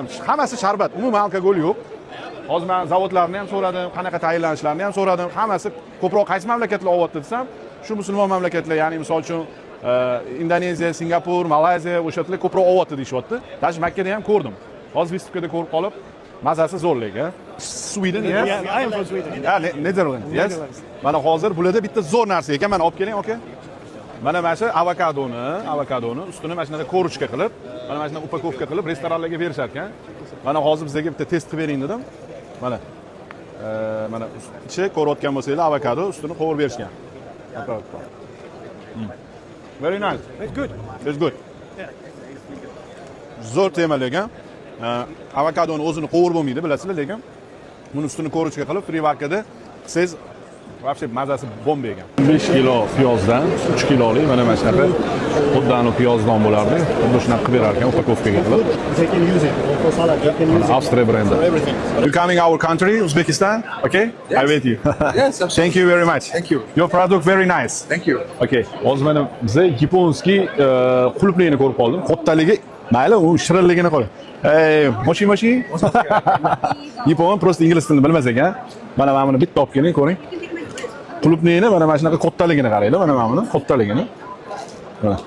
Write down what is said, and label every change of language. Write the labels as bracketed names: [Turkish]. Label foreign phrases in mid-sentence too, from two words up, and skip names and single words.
[Uzbek] Hammasi sharbat, umuman alkogol yo'q. Hozir men zavodlarni ham so'radim, qanaqa tayinlanishlarini ham so'radim. Hammasi ko'proq qaysi mamlakatlar olyapti desam, shu musulmon mamlakatlar, ya'ni misol uchun Indoneziya, Singapur, Malayziya o'shalar ko'proq olyapti deyishyapti. Даже Makkada ham ko'rdim. Hozir vistivkada ko'rib qolib, mazasi zo'rlik, ha. [English] Sweden, yes? Yeah, I am from Sweden. Yeah, Netherlands, yes. [Uzbek] Mana hozir bularda bitta zo'r narsa ekan, mana olib keling, aka. Mana shu avokadoni ustini mana shunaqa ko'ruchka qilib, mana shunaqa upakovka qilib restoranlarga berishar ekan. Mana hozir bizga bitta test qilib bering dedim. Mana ichi ko'rayotgan bo'lsanglar avokado ustini qovurib berishgan. [English] Very nice. It's good. It's good. [Uzbek] Zo'r temali ekan. Avokadoni o'zini qovurib bo'lmaydi, bilasizlar, lekin buni ustini ko'ruchka qilib frivarkada siz вообще mazasi bomba ekan. 5 kilo piyozdan 3 kilolik mana shunaqa xuddani piyozdon bo'lardi. Xuddi shunaqa qilib berar ekan upakovkaga qilib. [English] They can use it for salad. They can use it [Uzbek] Avstriya brendi. [English] for everything. You coming our country, Uzbekistan? Okay? Yes. I wait you. Yes, absolutely. Thank you very much. Thank you. Your product very nice. Thank you. Okay. [Uzbek] Hozir mana biz yaponskiy qulupnayni ko'rib qoldim. Qottaligi, mayli, u shirinligini qo'y. Moshi. Yapon prosta ingliz tilini bilmas ekan. Mana buni bitta olib keling, ko'ring. Qulupnayni mana shunaqa qottaligini qaranglar, mana buni qottaligini.